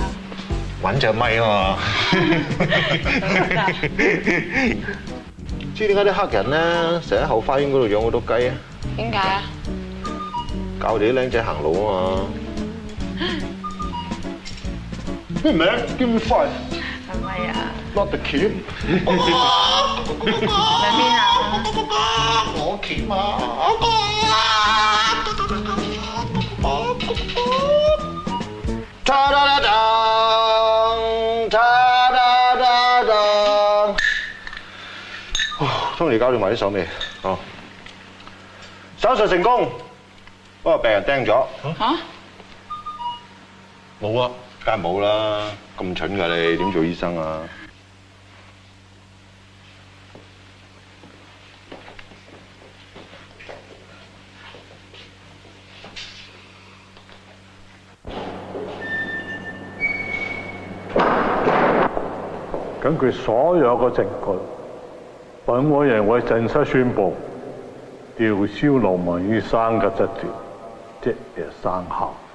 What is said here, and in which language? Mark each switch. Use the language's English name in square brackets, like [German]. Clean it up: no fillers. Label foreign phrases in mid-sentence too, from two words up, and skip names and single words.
[Cantonese] 揾隻咪啊嘛。知點解啲黑人咧，成日喺後花園嗰度養好多雞啊？點解啊？教我哋啲僆仔行路啊嘛。咩名 [English] ？Give me five。 [Cantonese] 係咪啊 [English] ？Not the kid。 [Cantonese] 喺邊啊？我鉗啊！ ta da da da ta da da da。終於搞掂埋啲手尾，哦，手術成功，不過病人釘咗。嚇？冇啊，梗係冇啦，咁蠢㗎你點做醫生啊？根據所有嘅證據，本委員會正式宣布吊銷劉文醫生嘅執照，即日生效。